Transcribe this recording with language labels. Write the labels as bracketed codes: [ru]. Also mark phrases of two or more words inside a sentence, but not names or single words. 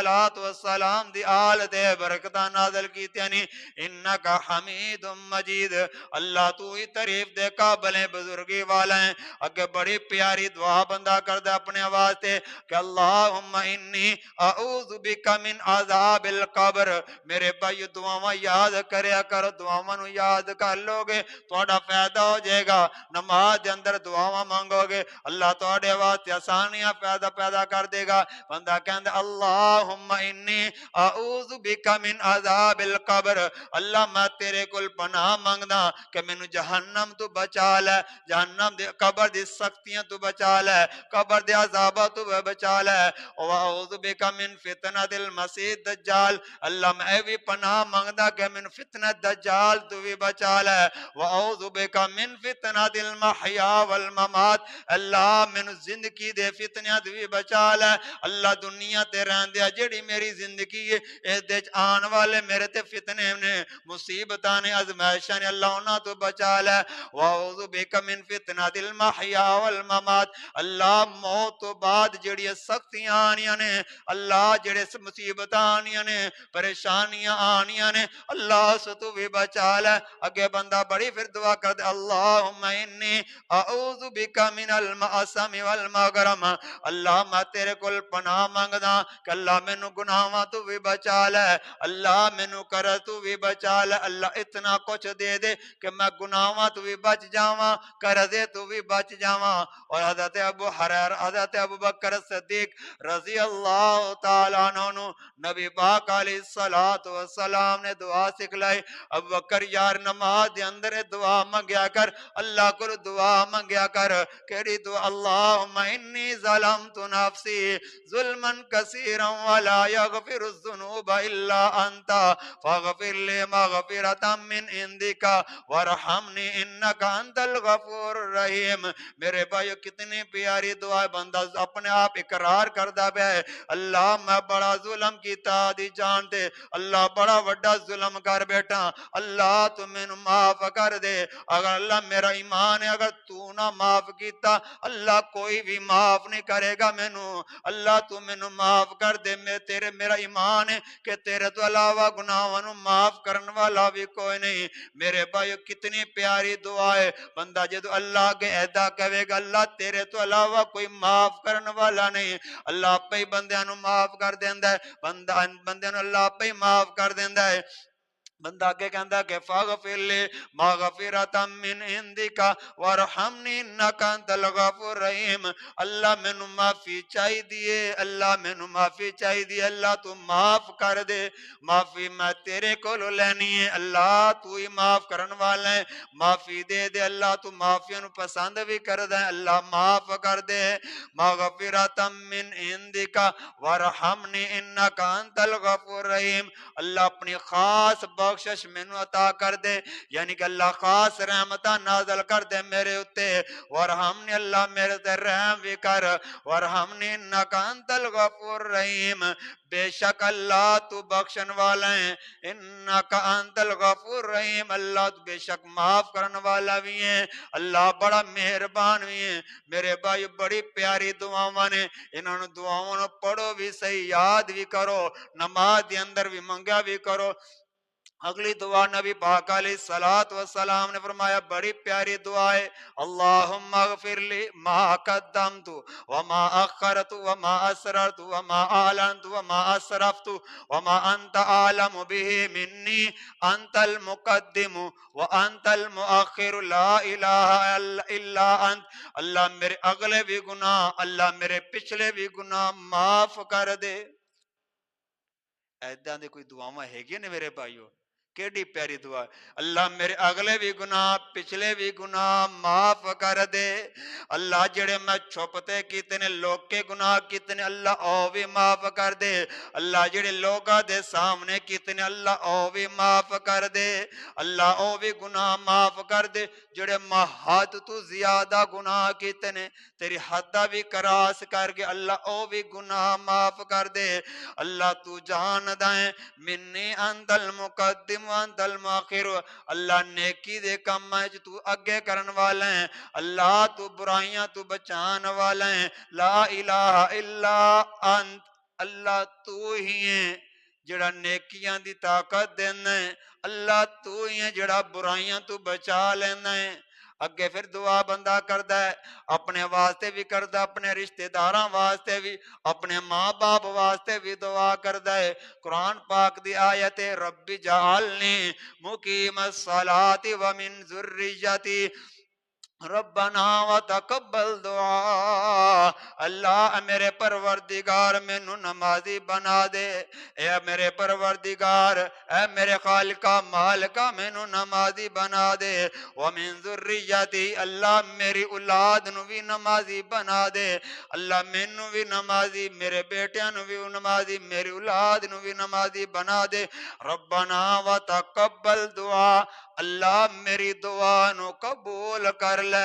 [pa] السلام دی آلت برکتہ نازل کیتے ہیں [ar] انکا حمید مجید [pa] اللہ تو ہی تعریف دے قابل ہے بزرگی والا ہے اگے بڑی پیاری دعا بندہ کردہ اپنے آواز تے کہ [ar] اللہم انی اعوذ بکا من عذاب القبر [pa] میرے بھائی دعاواں یاد کریا کرو دعاواں نو یاد کر لو گے تھوڑا فائدہ ہو جائے گا نماز دے اندر دعاواں مانگو گے اللہ تھوڑے واسطے آسانیاں پیدا کر دے گا بندہ کہندے [ar] اللہم انی اعوذ بکا من عذاب القبر [pa] اللہ میں تیرے کل پناہ مانگدا کہ مینوں جہنم تو بچا لے جہنم دے قبر دی سختیاں تو بچا لے قبر دے عذاباں تو بچا لے [ar] واعوذ بک من فتنۃ المسیح الدجال [pa] اللہ میں بھی پناہ مانگدا کہ مینوں فتنہ دجال تو بھی بچا لے [ar] واعوذ بک من فتنۃ المحیا والممات [pa] اللہ مینوں زندگی دے فتنیاں تو بھی بچا لے اللہ دنیا تے رہندے جڑی میری زندگی ہے اس دے آن والے میرے تے فتنے نے مصیبتاں نے ازمائشاں نے اللہ انہاں تو بچا لے [ar] واعوذ بک من فتنۃ المحیا والممات [pa] اللہ موت تو بعد جڑی سختیاں آنیاں نے اللہ جڑے مصیبتاں آنیاں نے پریشانیاں آنیاں نے اللہ اس تو بھی بچا لے اگے بندہ بڑی پھر دعا کر دے [ar] اللہم انی اعوذ بک من المعصم والمغرم [pa] اللہ میں تیرے کول پناہ مانگدا کہ اللہ مینوں گناہاں تو بھی بچا لے اللہ مینوں کرز تو بھی بچا لے اللہ اتنا کچھ دے دے کہ میں گناہاں تو بھی بچ جاواں قرضے تو بھی بچ جاواں اور حضرت ابو بکر صدیق [ar] رضی اللہ تعالیٰ عنہ [pa] نبی پاک [ar] علیہ السلام [pa] نے دعا سکھلائی ابو بکر یار نماز دے اندر دعا منگیا کر اللہ کو دعا منگیا کر کیڑی دعا [ar] اللہم انی ظلمت نفسی ظلما کثیرا ولا یغفر الذنوب الا انت فاغفر لی مغفرتا من عندک وارحمنی انک انت الغفور الرحیم۔ [pa] میرے بھائیو کتنی پیاری دعا ہے، بندہ اپنے آپ اقرار کردا پیا ہے اللہ میں بڑا ظلم کیتا دی جانتے، اللہ بڑا وڈا ظلم کر بیٹھا، اللہ تو مینوں معاف کر دے۔ اگر اللہ میرا ایمان ہے اگر تو نہ معاف کیتا اللہ کوئی بھی معاف نہیں کرے گا مینوں، اللہ تو مینوں معاف کر دے۔ میرا ایمان ہے کہ تیرے تو علاوہ گناہاں نوں معاف کرن والا بھی کوئی نہیں۔ میرے بھائیو کتنی پیاری دعا ہے، بندہ جدو اللہ کے ایدا کہے گا اللہ تیرے تو علاوہ کوئی معاف کرن والا نہیں، اللہ آپ ہی بندیاں نوں معاف کر دیندا ہے، بندیاں نوں اللہ آپ ہی معاف کر دیندا ہے۔ بندہ کے کہندا کہ [ar] فاغفر لی مغفرتا من عندک وارحمنی انک انت الغفور الرحیم۔ [pa] اللہ مینوں معافی چاہی دیے، اللہ مینوں معافی چاہی دی، اللہ تو معاف کر دے، معافی میں تیرے کولو لینی ہے، اللہ تو ہی معاف کرن والا ہے، معافی دے دے، اللہ تو معافی نو پسند بھی کردا ہے، اللہ معاف کر دے۔ [ar] مغفرتا من عندک وارحمنی انک انت الغفور الرحیم۔ [pa] اللہ اپنی خاص بخشش مینوں عطا کر دے، یعنی کہ اللہ خاص رحمتہ نازل کر دے میرے اتے، ورحمنی اللہ میرے تے رحم بھی کر، [ar] ورحمنی انک انت الغفور الرحیم۔ [pa] بے شک اللہ تو بخشن والا ہے، [ar] انک انت الغفور الرحیم، [pa] اللہ تو بے شک معاف کرن والا بھی ہے، اللہ بڑا مہربان بھی ہے۔ میرے بھائی بڑی پیاری دعاواں نے، انہاں نوں دعاواں نوں پڑھو بھی صحیح، یاد بھی کرو، نماز دے اندر بھی منگا بھی کرو۔ اگلی دعا نبی پاک [ar] علیہ السلام [pa] نے فرمایا بڑی پیاری دعا ہے، [ar] اللہم اغفر لی ما قدمت وما اخرت وما اسررت وما اعلنت وما اسرفت وما انت عالم به منی انت المقدم وانت المؤخر لا الہ الا انت۔ [pa] اللہ میرے اگلے بھی گناہ، اللہ میرے پچھلے بھی گناہ معاف کر دے۔ ایداں دے کوئی دعاواں ہے گی نے میرے بھائیو، کیڑی پیاری دعا، اللہ میرے اگلے بھی گناہ پچھلے بھی گناہ معاف کر دے، اللہ جڑے میں چھپتے کیتے لوگ کے گناہ کیتے اللہ او بھی معاف کر دے، اللہ جڑے لوگاں دے سامنے کیتے اللہ او بھی معاف کر دے، اللہ او بھی گناہ معاف کر دے جڑے میں حد تو زیادہ گناہ کیتے تیری حدہ بھی کراس کر کے اللہ او بھی گناہ معاف کر دے۔ اللہ تو جان دائیں [ar] منی انت المقدم وانت المؤخر، [pa] اللہ نیکی دے کام ہے جو تو اگے کرن والا ہے، اللہ تو برائیاں تو بچان والا ہے، [ar] لا الہ الا انت، [pa] اللہ تو ہی ہے جڑا نیکیاں دی طاقت دینا ہے، اللہ تو ہی ہے جڑا برائیاں تو بچا لینا ہے۔ اگے پھر دعا بندہ کردا ہے، اپنے واسطے بھی کردا، اپنے رشتہ داراں واسطے بھی، اپنے ماں باپ واسطے بھی دعا کردا ہے۔ قرآن پاک دی آیت [ar] رب جعلنی مقیم الصلاۃ ومن ذریتی ربنا وتقبل دعا، [pa] اللہ میرے پروردگار مینوں نمازی بنا دے، اے میرے پروردگار، اے میرے خالقہ مالکہ مینوں نمازی بنا دے، [ar] ومن ذریتی [pa] اللہ میری اولاد نو بھی نمازی بنا دے، اللہ مینوں بھی نمازی، میرے بیٹیاں نو بھی نمازی، میری اولاد نو بھی نمازی بنا دے، [ar] ربنا وتقبل دعا، [pa] اللہ میری دعا نو قبول کر لے۔